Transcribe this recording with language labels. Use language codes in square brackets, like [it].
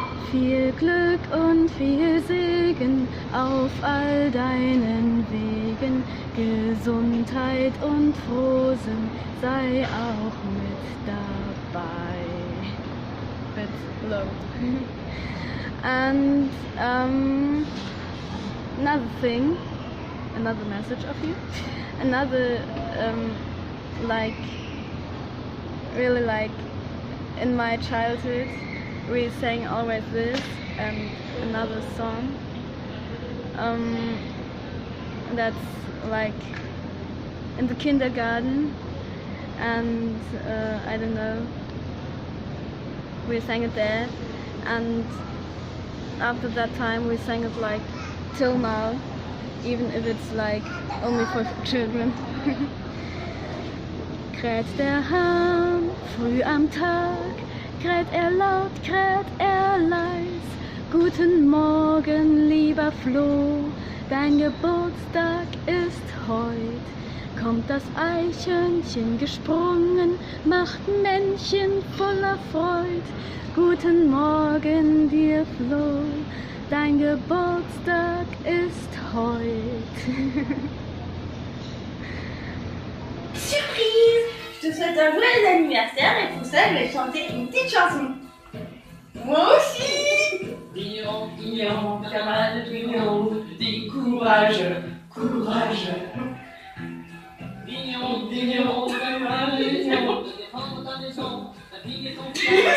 [de] Viel Glück und viel Segen auf all deinen Wegen. Gesundheit und Frohsinn sei auch mit dabei. [en] Bit low. And another thing, another message of you, another like, really like in my childhood we sang always this and another song that's like in the kindergarten, and I don't know, we sang it there, and after that time we sang it like till now, even if it's like only for children. [de] Kräht der Hahn früh am Tag, kräht er laut, kräht er leis. Guten Morgen, lieber Floh, dein Geburtstag ist heut. Kommt das Eichhörnchen gesprungen, macht Männchen voller Freud. Guten Morgen dir, Floh, dein Geburtstag ist heut. [en] Surprise! [fr] Je te souhaite un joyeux anniversaire et pour ça je vais chanter une petite chanson. Moi aussi! Brillant, brillant, camarade brillant, dis courage, courage. Brillant, brillant, camarade brillant, de défendre ta maison, ta fille et ton fils.